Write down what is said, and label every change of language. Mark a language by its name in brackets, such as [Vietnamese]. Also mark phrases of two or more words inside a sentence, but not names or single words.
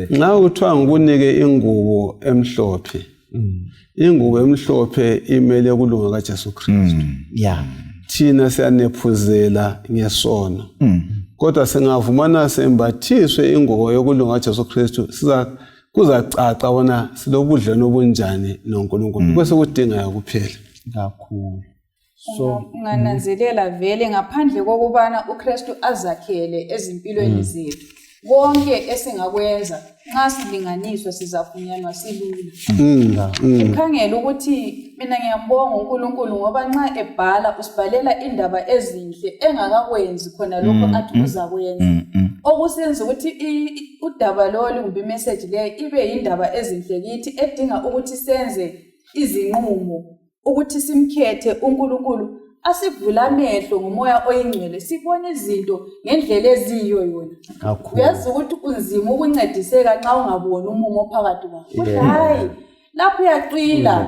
[North Ndebele] nxa kuthiwa ngikunike ingubo emhlophe ingubo emhlophe imele kulunga kaJesu Kristu thina siyanephuzela ngesono kodwa singavumana sembathiswe ingubo yokulunga kaJesu Kristu kuzacaca bona silobudlelwano obunjani noNkulunkulu bese kudinga kuphela kakhulu so ngananzelela vele ngaphandle kokubana uKristu azakhele ezimpilweni zethu konke esingakwenza nxa silinganiswa sizafunyanwa silula ukhangela ukuthi mina ngiyambonga uNkulunkulu ngoba nxa ebhala usibhalela indaba ezinhle engakakwenzi khona lokho athi uzakwenza okusenza ukuthi udaba lolu kumbe imessage leyo ibe yindaba ezinhle kithi edinga ukuthi senze izinqumo ukuthi simkhethe uNkulunkulu asivula amehlo ngomoya oyingcwele sibone izinto ngendlela eziyo yona uyazi ukuthi unzima ukuncediseka nxa ungaboni umumo phakathi kwakho hayi lapho uyaqila